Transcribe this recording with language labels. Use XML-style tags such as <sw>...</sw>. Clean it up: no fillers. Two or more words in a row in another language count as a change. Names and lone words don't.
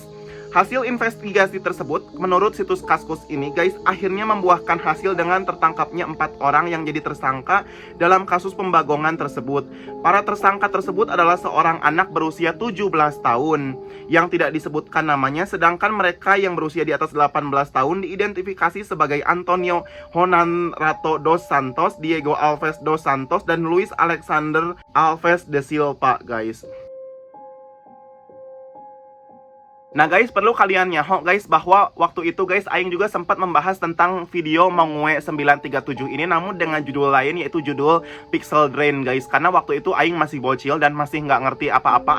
<id>Hasil investigasi tersebut menurut situs Kaskus ini guys, akhirnya membuahkan hasil dengan tertangkapnya 4 orang yang jadi tersangka dalam kasus pembagongan tersebut. Para tersangka tersebut adalah seorang anak berusia 17 tahun yang tidak disebutkan namanya, sedangkan mereka yang berusia di atas 18 tahun diidentifikasi sebagai Antonio Honanrato dos Santos, Diego Alves dos Santos, dan Luis Alexander Alves de Silva guys. Nah guys, perlu kalian nyaho guys bahwa waktu itu guys Aing juga sempat membahas tentang video Mongue 937 ini, namun dengan judul lain, yaitu judul Pixel Drain guys. Karena waktu itu Aing masih bocil dan masih nggak ngerti apa-apa.</id>